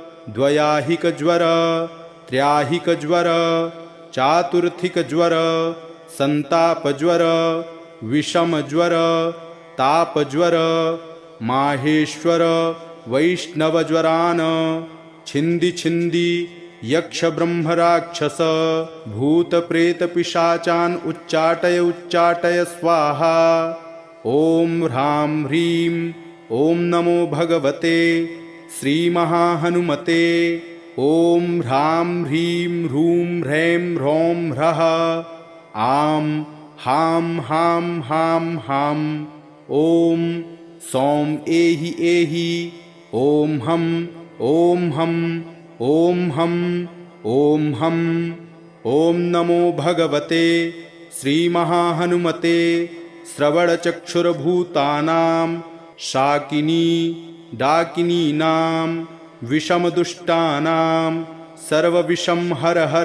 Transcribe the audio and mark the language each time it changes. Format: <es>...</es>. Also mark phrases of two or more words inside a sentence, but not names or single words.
<sa>द्वयाहिकज्वर त्र्याहिकज्वर चातुर्थिकज्वर संतापज्वर विषमज्वर तापज्वर माहेश्वर वैष्णवज्वरान् छिन्दी छिन्दी यक्ष ब्रह्म राक्षस भूत प्रेत पिशाचान् उच्चाटय स्वाहा। ओम ह्रां ह्रीं ओम नमो भगवते श्रीमहाहनुमते। ओम ह्रां ह्रीं ह्रूं ह्रैं ह्रौं ह्रः आं हां हां हां हां। ओम सौं एहि एहि ओम हम ओम हम ओम हम ओम हम। ओम नमो भगवते श्रीमहाहनुमते श्रवणचक्षुर्भूतानां शाकिनी डाकिनीनां विषमदुष्टानां सर्वविषं हर हर।</sa>